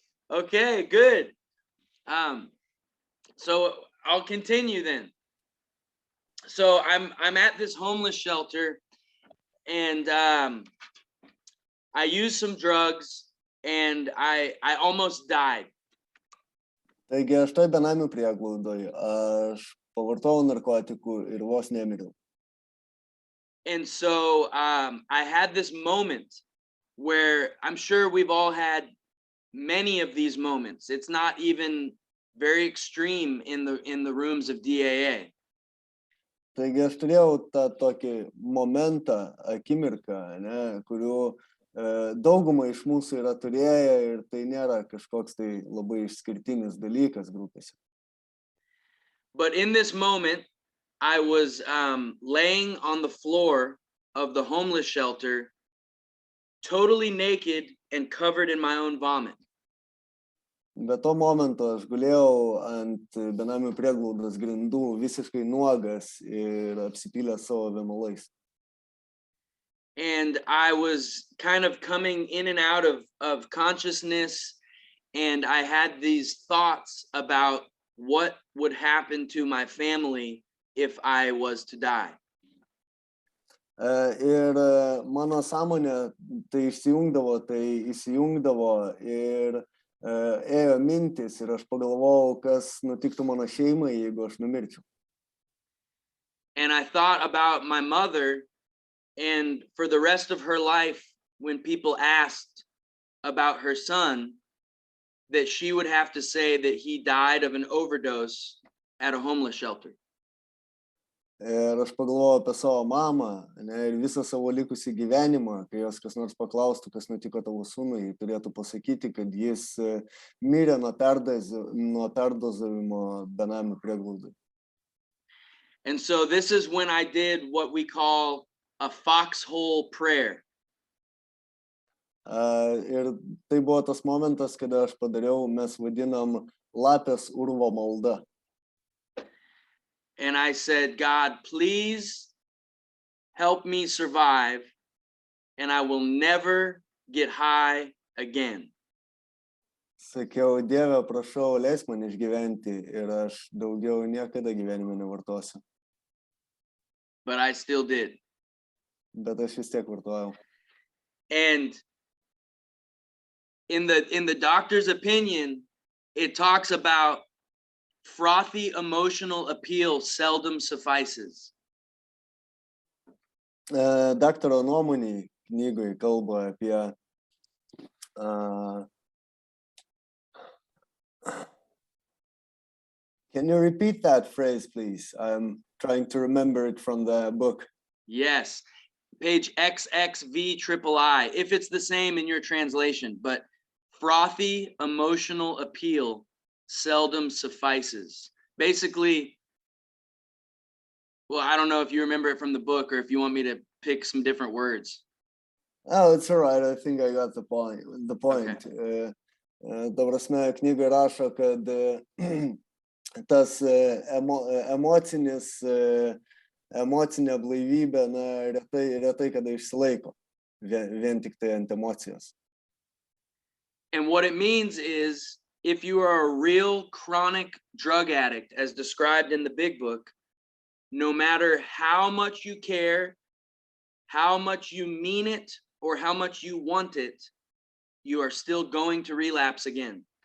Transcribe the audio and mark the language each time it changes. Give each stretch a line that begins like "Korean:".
English: Okay, good. So I'll continue then. So I'm at this homeless shelter, and I used some drugs, and I almost died.
Lithuanian: Taigi aš toj benamių prieglaudoj, aš pavartojau narkotikų ir vos nemiriau.
English: And so I had this moment where I'm sure we've all had many of these moments. It's not even very extreme in the rooms of DAA.
Lithuanian: Taigi aš turėjau tą tokį momentą, akimirką, kurių dauguma iš mūsų yra turėję ir tai nėra kažkoks tai labai išskirtinis dalykas grupėse.
English: But in this moment, I was laying on the floor of the homeless shelter, totally naked and covered in my own vomit.
Lithuanian: Bet to momento aš gulėjau ant benamių prieglaudos grindų visiškai nuogas ir apsipylęs savo vėmalais.
English: And I was kind of coming in and out of consciousness, and I had these thoughts about what would happen to my family if I was to die.
Lithuanian: Ir mano sąmonė tai įsijungdavo ir ėjo mintis ir aš pagalvojau, kas nutiktų mano šeimai, jeigu aš numirčiau.
English: And I thought about my mother, and for the rest of her life, when people asked about her son, that she would have to say that he died of an overdose at a homeless shelter.
Lithuanian: Ir aš pagalvojau apie savo mamą, ir visą savo likusį gyvenimą, kai jos kas nors paklaustų, kas nutiko tavo sūnui, turėtų pasakyti, kad jis mirė nuo perdozavimo benamių prieglaudoj.
English: And so this is when I did what we call a foxhole prayer.
Lithuanian: Ir tai buvo tas momentas, kada aš padariau, mes vadinam lapės urvo malda.
English: And I said, God, please help me survive, and I will never get high again.
Lithuanian: Sakiau, Dieve, prašau, leis man išgyventi ir aš daugiau niekada gyvenime nevartosiu.
English: But I still did.
Lithuanian: Bet aš vis tiek vartojau.
English: And in the doctor's opinion, it talks about frothy emotional appeal seldom suffices.
Lithuanian: Daktaro nuomonėj knygoj kalba apie
English: Can you repeat that phrase, please? I'm trying to remember it from the book. Yes, page XXVIII, if it's the same in your translation, but frothy emotional appeal seldom suffices. Basically, well, I don't know if you remember it from the book or if you want me to pick some different words. Oh, it's all right. I think I got the point. Okay.
Lithuanian: Ta prasme, knyga rašo, kad tas emocinė blaivybė retai kada išsilaiko, vien tik tai ant emocijos.
English: And what it means is if you are a real chronic drug addict, as described in the big book, no matter how much you care, how much you mean it, or how much you want it, you are still going to relapse again.